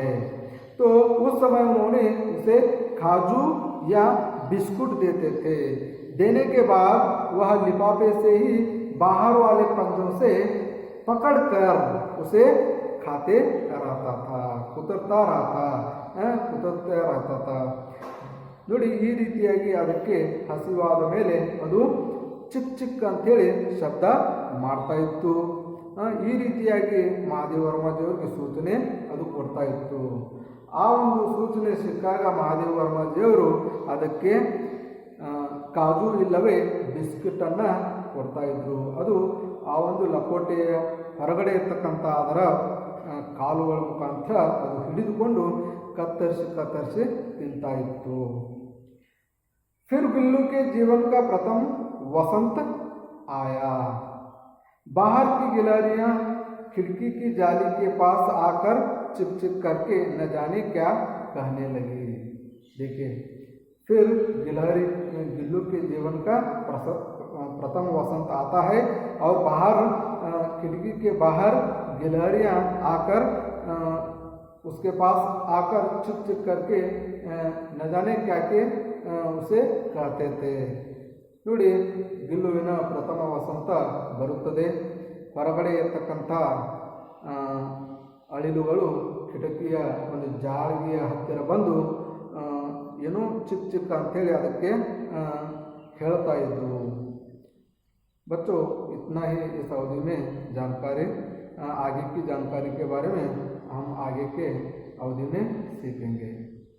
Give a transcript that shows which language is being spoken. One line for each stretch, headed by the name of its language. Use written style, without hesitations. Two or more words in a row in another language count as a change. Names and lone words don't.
Hindi: तो उस समय उन्होंने उसे खाजू या बिस्कुट देते थे। देने के बाद वह लिफाफे से ही बाहर वाले पंजों से पकड़कर उसे खाते रहता था, कुतरता रहता था।
Kannada: ನೋಡಿ ಈ ರೀತಿಯಾಗಿ ಅದಕ್ಕೆ ಹಸಿವಾದ ಮೇಲೆ ಅದು ಚಿಕ್ ಚಿಕ್ ಅಂತೇಳಿ ಶಬ್ದ ಮಾಡ್ತಾ ಇತ್ತು। ಈ ರೀತಿಯಾಗಿ ಮಹಾದೇವ ವರ್ಮಾಜಿಯವರಿಗೆ ಸೂಚನೆ ಅದು ಕೊಡ್ತಾ ಇತ್ತು। ಆ ಒಂದು ಸೂಚನೆ ಸಿಕ್ಕಾಗ ಮಹಾದೇವ ವರ್ಮಾಜಿಯವರು ಅದಕ್ಕೆ ಕಾಜು ಇಲ್ಲವೇ ಬಿಸ್ಕಿಟನ್ನು ಕೊಡ್ತಾ ಇದ್ರು। ಅದು ಆ ಒಂದು ಲಕೋಟೆಯ ಹೊರಗಡೆ ಇರ್ತಕ್ಕಂಥ ಅದರ ಕಾಲುಗಳ ಮುಖಾಂತರ ಅದು ಹಿಡಿದುಕೊಂಡು ಕತ್ತರಿಸಿ ತಿಂತಾ ಇತ್ತು।
Hindi: फिर बिल्लू के जीवन का प्रथम वसंत आया। बाहर की गिलहरियां खिड़की की जाली के पास आकर चिप चिप करके न जाने क्या कहने लगी। देखिए फिर बिल्लू के जीवन का प्रथम वसंत आता है और बाहर खिड़की के बाहर गिलहरियां आकर उसके पास आकर चिप चिप करके न जाने क्या के उसे कहते थे।
Kannada: ನೋಡಿ ಬಿಲ್ಲುವಿನ ಪ್ರಥಮ ವಸಂತ ಬರುತ್ತದೆ। ಹೊರಗಡೆ ಇರ್ತಕ್ಕಂಥ ಅಳಿಲುಗಳು ಕಿಟಕಿಯ ಒಂದು ಜಾಳಿಗೆಯ ಹತ್ತಿರ ಬಂದು ಏನೋ ಚಿಕ್ ಚಿಕ್ ಅಂಥೇಳಿ ಅದಕ್ಕೆ ಹೇಳ್ತಾ ಇದ್ದರು।
Hindi: बच्चों इतना ही इस अवधि में जानकारी, आगे की जानकारी के बारे में हम आगे के अवधि में सीखेंगे।